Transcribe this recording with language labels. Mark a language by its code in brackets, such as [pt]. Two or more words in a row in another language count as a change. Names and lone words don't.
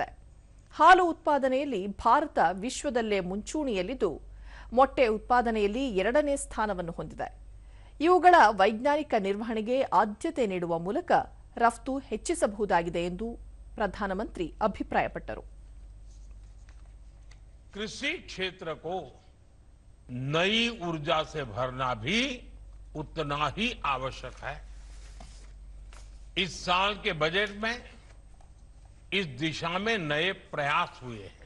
[kn] ಹಾಲು ಉತ್ಪಾದನೆಯಲ್ಲಿ ಭಾರತ ವಿಶ್ವದಲ್ಲೇ ಮುಂಚೂಣಿಯಲ್ಲಿದ್ದು, ಮೊಟ್ಟೆ ಉತ್ಪಾದನೆಯಲ್ಲಿ 2ನೇ ಸ್ಥಾನವನ್ನು ಹೊಂದಿದೆ. ಇವುಗಳ ವೈಜ್ಞಾನಿಕ ನಿರ್ವಹಣೆಗೆ ಆದ್ಯತೆ ನೀಡುವ ಮೂಲಕ ರಫ್ತು ಹೆಚ್ಚಿಸಬಹುದಾಗಿದೆ ಎಂದು ಪ್ರಧಾನಮಂತ್ರಿ ಅಭಿಪ್ರಾಯಪಟ್ಟರು. [hi] कृषि क्षेत्र को नई ऊर्जा से भरना भी उतना ही आवश्यक है. इस साल के बजट में इस दिशा में नए प्रयास हुए हैं.